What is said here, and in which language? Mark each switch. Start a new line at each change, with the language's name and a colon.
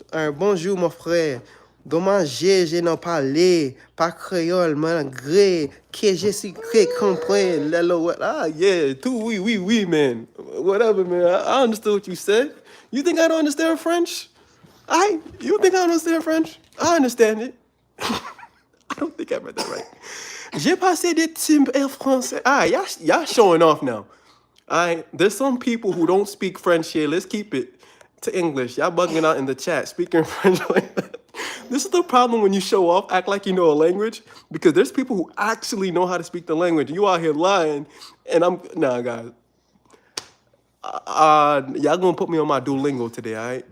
English: All right,
French: bonjour mon frère. Dommage, je n'en parlé pas créole malgré que je suis très compris.
English: Yeah, too, oui, man. Whatever, man. I understood what you said. You think I don't understand French? You think I don't understand French? I understand it. I don't think I read that right.
French: J'ai passé des timbres en français.
English: Y'all showing off now. There's some people who don't speak French here. Let's keep it to English. Y'all bugging out in the chat, speaking French like that. This is the problem when you show off, act like you know a language, because there's people who actually know how to speak the language. You out here lying, and nah, guys. Y'all gonna put me on my Duolingo today, all right?